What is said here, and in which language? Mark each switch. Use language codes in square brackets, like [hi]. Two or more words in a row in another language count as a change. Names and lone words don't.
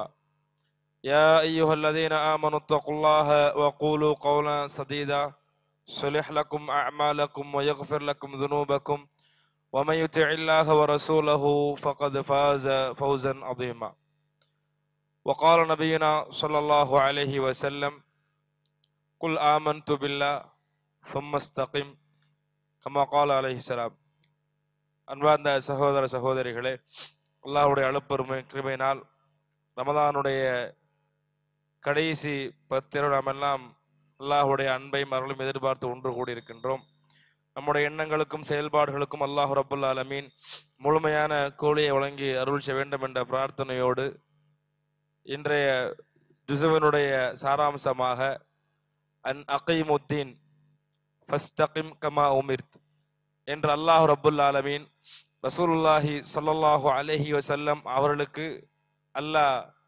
[ar] يا أيها الذين آمنوا اتقوا الله وقولوا قولا سديدا يصلح لكم أعمالكم ويغفر لكم ذنوبكم ومن يطع الله ورسوله فقد فاز فوزا عظيما. وقال نبينا صلى الله عليه وسلم: قل آمنت بالله ثم استقم كما قال عليه السلام. [ta] அன்பார்ந்த சகோதர சகோதரிகளே, அல்லாஹ்வுடைய அளப்பெருமை கிருபையினால் ரமதானுடைய கடைசி 10 நாம் எல்லாம் அல்லாஹ்வுடைய அன்பையும் அருளும் எதிர்பார்த்து ஒன்று கூடியிருக்கின்றோம். நம்முடைய எண்ணங்களுக்கும் செயல்பாடுகளுக்கும் [ar] الله رب العالمين [ta] முழுமையான கூலியை வழங்கி அருள் செய்ய வேண்டும் என்ற பிரார்த்தனையோடு இன்றைய ஜுஸுவினுடைய சாராம்சமாக [ar] أن أقيموا الدين فاستقم كما أمرت [ta] என்று [ar] الله رب العالمين رسول الله صلى الله عليه وسلم [ta] அவர்களுக்கு அல்லாஹ்